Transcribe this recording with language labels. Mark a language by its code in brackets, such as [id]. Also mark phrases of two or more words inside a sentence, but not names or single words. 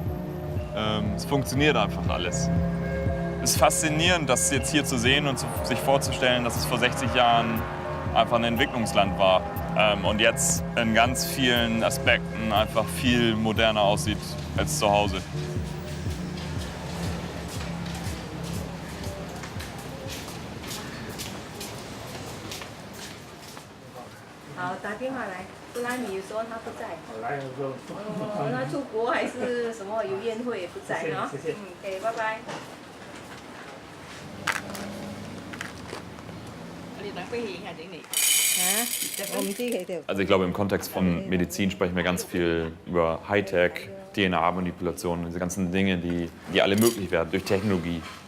[de] Es funktioniert einfach alles. Es ist faszinierend, das jetzt hier zu sehen und sich vorzustellen, dass es vor 60 Jahren einfach ein Entwicklungsland war und jetzt in ganz vielen Aspekten einfach viel moderner aussieht als zu Hause. [zh] 好，打电话来，不然你说他不在。哦，那出国还是什么有宴会也不在哈。谢谢。OK， 拜拜。 [de] Also ich glaube, im Kontext von Medizin sprechen wir ganz viel über Hightech, DNA-Manipulation, diese ganzen Dinge, die alle möglich werden durch Technologie.